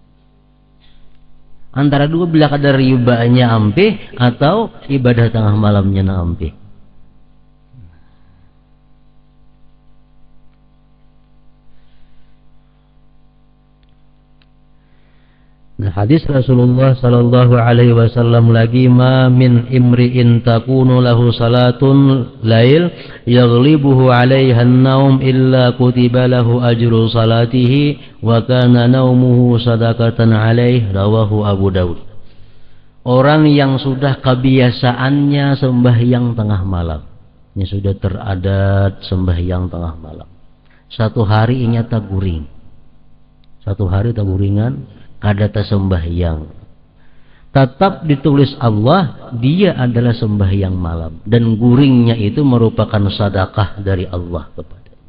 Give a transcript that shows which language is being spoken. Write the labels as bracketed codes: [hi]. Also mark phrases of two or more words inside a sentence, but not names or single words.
[bjn] Antara dua, bila kada ribanya ampih atau ibadah tengah malamnya na ampih. [id] Nah, hadis Rasulullah [ar] صلى الله عليه وسلم lagi, ما من امرئ تكون له صلاة ليل يغلبه عليها النوم إلا كتب له أجر صلاته وكان نومه صدقة عليه رواه أبو داود. [id] Orang yang sudah kebiasaannya sembahyang tengah malam, ini sudah teradat sembahyang tengah malam, [bjn] satu hari inya taguring, satu hari taguringan kada sembahyang, [id] tetap ditulis Allah dia adalah sembahyang malam, dan guringnya itu merupakan sedekah dari Allah kepada.